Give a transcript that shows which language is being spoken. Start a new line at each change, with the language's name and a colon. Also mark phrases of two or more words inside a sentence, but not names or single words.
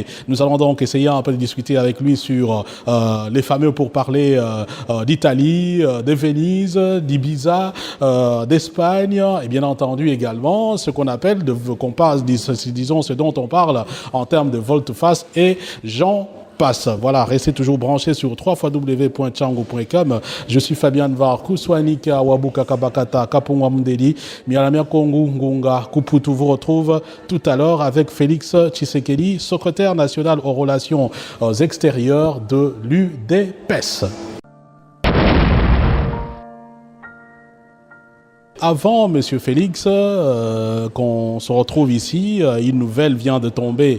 French: Nous allons donc essayer un peu de discuter avec lui sur les fameux pourparlers d'Italie, de Venise, d'Ibiza, d'Espagne, et bien entendu également ce qu'on appelle, disons ce dont on parle en termes de volte-face et Jean passe. Voilà, restez toujours branchés sur www.tchango.com. Je suis Fabien Var, Kouswanika, Wabuka Kabakata, Kapungwa Mundeli, Mialamia Kongu, Ngunga, Kuputu vous retrouve tout à l'heure avec Félix Tshisekedi, secrétaire national aux relations extérieures de l'UDPS. Avant, Monsieur Félix, qu'on se retrouve ici, une nouvelle vient de tomber.